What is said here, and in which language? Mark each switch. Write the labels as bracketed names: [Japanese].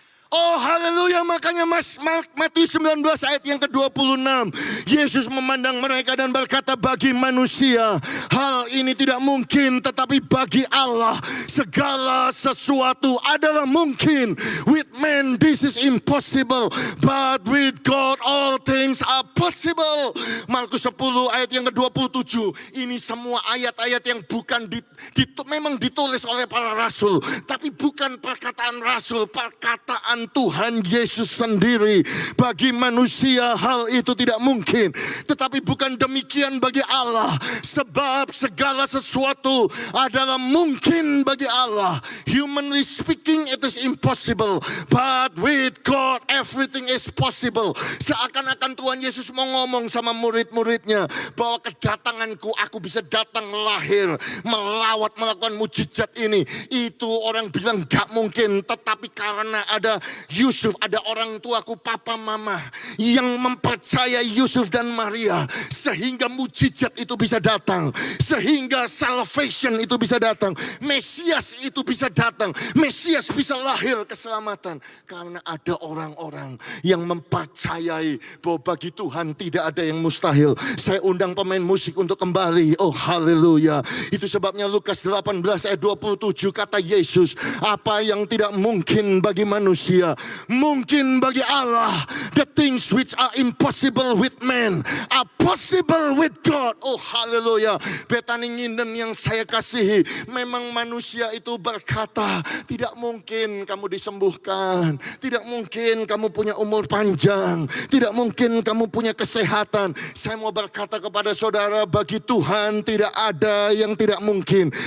[Indonesian] Oh haleluya, makanya Matius 19 ayat yang ke-26. Yesus memandang mereka dan berkata bagi manusia hal ini tidak mungkin, tetapi bagi Allah segala sesuatu adalah mungkin. [English] With man this is impossible, but with God all things are possible. [Indonesian] Markus 10 ayat yang ke-27. Ini semua ayat-ayat yang bukan memang ditulis oleh para rasul, tapi bukan perkataan rasul, perkataan ciptaan Tuhan Yesus sendiri. Bagi manusia hal itu tidak mungkin, tetapi bukan demikian bagi Allah. Sebab segala sesuatu adalah mungkin bagi Allah. [English] Humanly speaking it is impossible, but with God everything is possible. [Indonesian] Seakan-akan Tuhan Yesus mau ngomong sama murid-muridnya bahwa kedatanganku, aku bisa datang lahir, melawat, melakukan mujizat ini. Itu orang bilang gak mungkin, tetapi karena ada Yusuf, ada orang tuaku, papa mama yang mempercayai Yusuf dan Maria, sehingga mujizat itu bisa datang, sehingga salvation itu bisa datang, Mesias itu bisa datang, Mesias bisa lahir, keselamatan. Karena ada orang-orang yang mempercayai bahwa bagi Tuhan tidak ada yang mustahil. Saya undang pemain musik untuk kembali. Oh haleluya. Itu sebabnya Lukas 18 ayat 27 kata Yesus, apa yang tidak mungkin bagi manusia, mungkin bagi Allah. [English] The things which are impossible with man are possible with God. [Indonesian] Oh haleluya. Bethany Nginden yang saya kasihi, memang manusia itu berkata, tidak mungkin kamu disembuhkan, tidak mungkin kamu punya umur panjang, tidak mungkin kamu punya kesehatan. Saya mau berkata kepada saudara, bagi Tuhan tidak ada yang tidak mungkin.